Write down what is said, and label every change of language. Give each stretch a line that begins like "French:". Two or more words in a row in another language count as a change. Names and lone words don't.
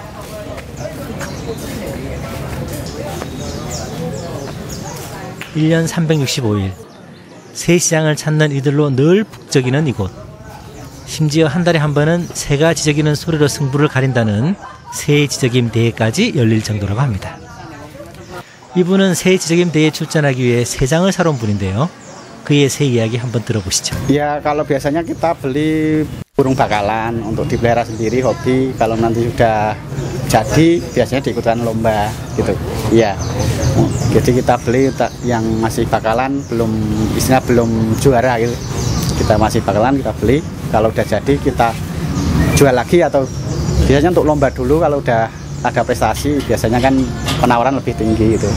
Korean: (1년 365일) 새시장을 찾는 이들로 늘 북적이는 이곳. 심지어 한 달에 한 번은 새가 지저귀는 소리로 승부를 가린다는 새 지저귀임 대회까지 열릴 정도라고 합니다. 이분은 새 지저귀임 대회에 출전하기 위해 새장을 사러 온 분인데요. 그의 새 이야기 한번 들어보시죠.
Indonesian: Ya kalau biasanya kita beli burung bakalan untuk dipelihara sendiri hobi. Kalau nanti sudah jadi biasanya diikutkan lomba gitu. Iya. Jadi kita beli yang masih bakalan belum juara gitu. Kita masih bakalan kita beli. Kalau udah jadi kita jual lagi atau biasanya untuk lomba dulu kalau udah ada prestasi biasanya kan penawaran lebih tinggi gitu.